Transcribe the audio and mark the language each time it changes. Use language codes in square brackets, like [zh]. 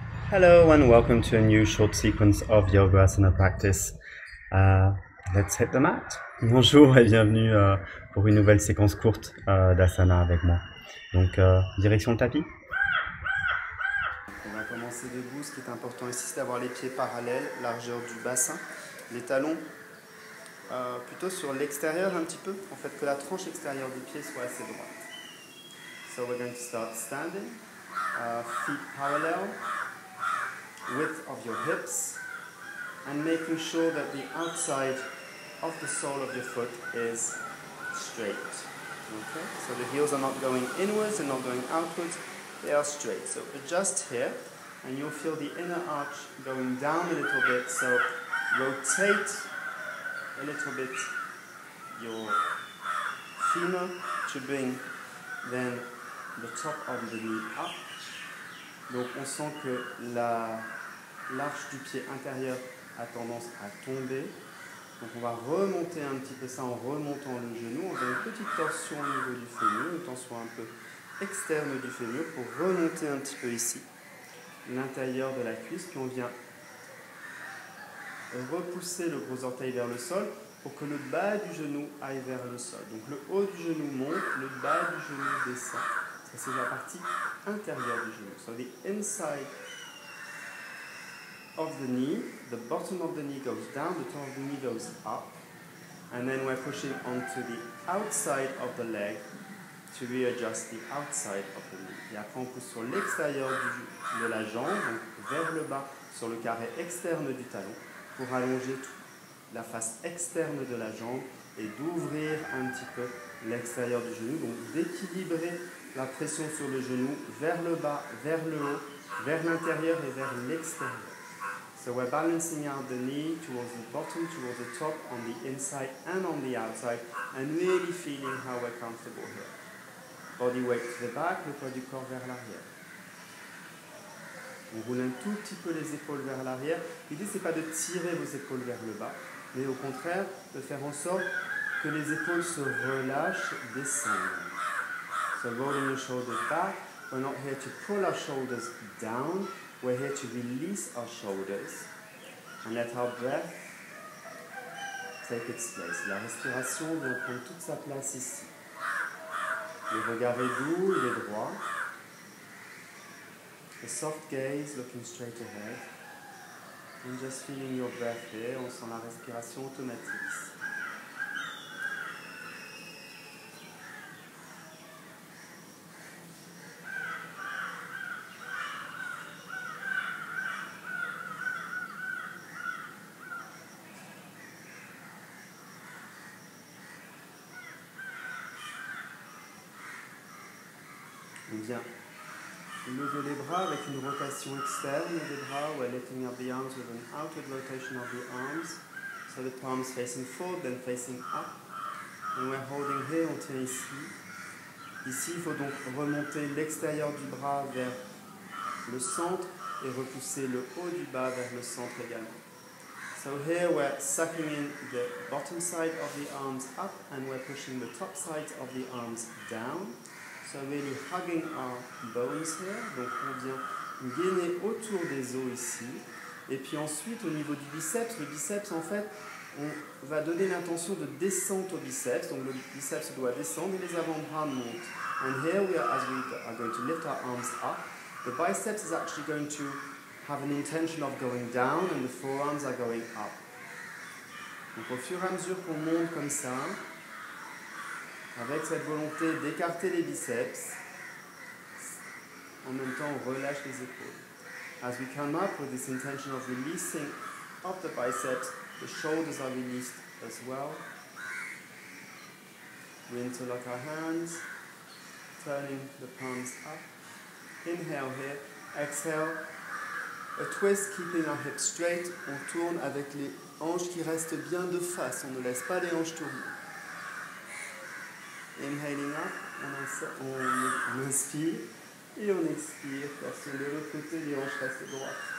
[en] Hello and welcome to a new short sequence of Yogasana practice. Let's hit the mat. [fr] Bonjour et bienvenue pour une nouvelle séquence courte d'asana avec moi. Donc, direction le tapis. On va commencer debout. Ce qui est important ici, c'est d'avoir les pieds parallèles, largeur du bassin, les talons plutôt sur l'extérieur un petit peu, en fait que la tranche extérieure du pied soit assez droite. [en] So we're going to start standing, feet parallel, width of your hips, and making sure that the outside of the sole of your foot is straight. Okay, so the heels are not going inwards and not going outwards, they are straight. So adjust here, and you'll feel the inner arch going down a little bit, so rotate a little bit your femur to bring then the top of the knee up. [fr] Donc on sent que l'arche du pied intérieur a tendance à tomber. Donc on va remonter un petit peu ça en remontant le genou. On a une petite torsion au niveau du fémur, une torsion un peu externe du fémur pour remonter un petit peu ici l'intérieur de la cuisse. Puis on vient repousser le gros orteil vers le sol pour que le bas du genou aille vers le sol. Donc le haut du genou monte, le bas du genou descend. Ça c'est la partie intérieure du genou. [en] So the inside of the knee, the bottom of the knee goes down, the top of the knee goes up, and then we're pushing onto the outside of the leg to readjust the outside of the knee. [fr] Et après on pousse sur l'extérieur de la jambe, donc vers le bas, sur le carré externe du talon, pour allonger la face externe de la jambe et d'ouvrir un petit peu l'extérieur du genou, donc d'équilibrer la pression sur le genou vers le bas, vers le haut, vers l'intérieur et vers l'extérieur. [en] So we're balancing out the knee towards the bottom, towards the top, on the inside and on the outside, and really feeling how we're comfortable here. Body weight to the back, [fr] le poids du corps vers l'arrière. On roule un tout petit peu les épaules vers l'arrière. L'idée, c'est pas de tirer vos épaules vers le bas, mais au contraire, de faire en sorte que les épaules se relâchent, descendent. [en] So rolling your shoulders back. We're not here to pull our shoulders down. We're here to release our shoulders and let our breath take its place. [fr] La respiration vient prendre toute sa place ici. Le regard est doux, il est droit. [en] A soft gaze, looking straight ahead. And just feeling your breath here. [fr] On sent la respiration automatique ici. On vient lever les bras avec une rotation externe des bras. [en] We're lifting up the arms with an outward rotation of the arms. So the palms facing forward, then facing up. And we're holding here, [fr] on tient ici. Ici, il faut donc remonter l'extérieur du bras vers le centre et repousser le haut du bas vers le centre également. [en] So here we're sucking in the bottom side of the arms up and we're pushing the top sides of the arms down. So really hugging our bones here. [fr] Donc on vient gainer autour des os ici. Et puis ensuite au niveau du biceps, le biceps en fait, on va donner l'intention de descente au biceps. Donc le biceps doit descendre et les avant-bras montent. [en] And here we are, as we are going to lift our arms up, the biceps is actually going to have an intention of going down and the forearms are going up. [fr] Donc au fur et à mesure qu'on monte comme ça, avec cette volonté d'écarter les biceps, en même temps on relâche les épaules. [en] As we come up with this intention of releasing of the biceps, the shoulders are released as well. We interlock our hands, turning the palms up. Inhale here, exhale. A twist, keeping our hips straight. [fr] On tourne avec les hanches qui restent bien de face. On ne laisse pas les hanches tourner. [en] Inhaling up, [fr] on inspire et on expire. Parce que de l'autre côté, les hanches restent droites.